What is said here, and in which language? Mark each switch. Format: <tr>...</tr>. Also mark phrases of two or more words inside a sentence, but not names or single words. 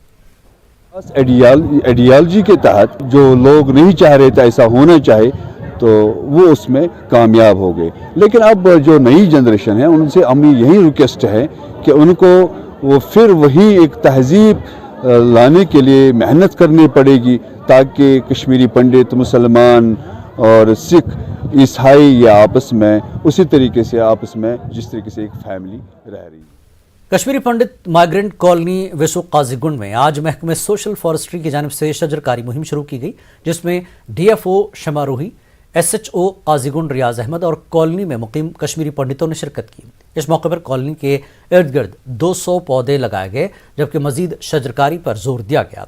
<ur>ایڈیالوجی کے تحت جو لوگ نہیں چاہ رہے تھے ایسا ہونا چاہے تو وہ اس میں کامیاب ہو گئے، لیکن اب جو نئی جنریشن ہے ان سے ہمیں یہی ریکویسٹ ہے کہ ان کو وہ پھر وہی ایک تہذیب لانے کے لیے محنت کرنی پڑے گی تاکہ کشمیری پنڈت، مسلمان اور سکھ، عیسائی یا آپس میں اسی طریقے سے آپس میں جس طریقے سے ایک فیملی رہ رہی ہے۔ کشمیری پنڈت</ur> <en>migrant colony</en> <ur>ویسو قاضی گنڈ میں آج محکمہ</ur> <en>social forestry</en> <ur>کی جانب سے شجر کاری مہم شروع کی گئی، جس میں ڈی ایف او شمع روحی، ایس ایچ او قاضی گنڈ ریاض احمد اور کالونی میں مقیم کشمیری پنڈتوں نے شرکت کی۔ اس موقع پر کالونی کے ارد گرد 200 پودے لگائے گئے، جبکہ مزید شجرکاری پر زور دیا گیا۔</ur>